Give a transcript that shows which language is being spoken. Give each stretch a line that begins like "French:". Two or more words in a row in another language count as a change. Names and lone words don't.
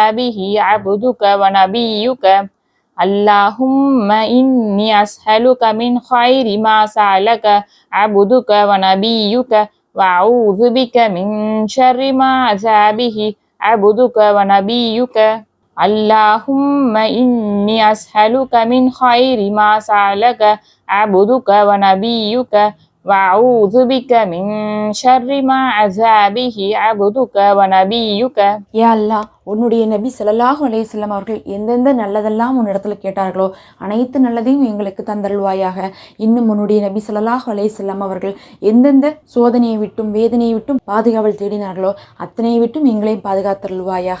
Arabic: به عبدك ونبيك اللهم إني أسألك من خير ما سألك عبدك ونبيك وأعوذ بك من شر ما عسى به عبدك ونبيك اللهم إني أسألك من خير ما سألك عبدك ونبيك وأعوذ بك من شر ما عسى به عبدك ونبيك
Tamil: யா அல்லாஹ், உன்னுடைய நபி
Arabic: صلى الله عليه وسلم
Tamil: அவர்கள் எந்தெந்த நல்லதெல்லாம் உன்னிடத்துல கேட்டார்களோ அனைத்து நல்லதையும் எங்களுக்கு தந்தருள்வாயாக. இன்னும் உன்னுடைய நபி
Arabic: صلى الله عليه وسلم
Tamil: அவர்கள் எந்தெந்த சோதனையை விட்டும் வேதனையை விட்டும் பாதுகாவல் தேடினார்களோ அத்தனையை விட்டும் எங்களையும் பாதுகாத்தருள்வாயாக.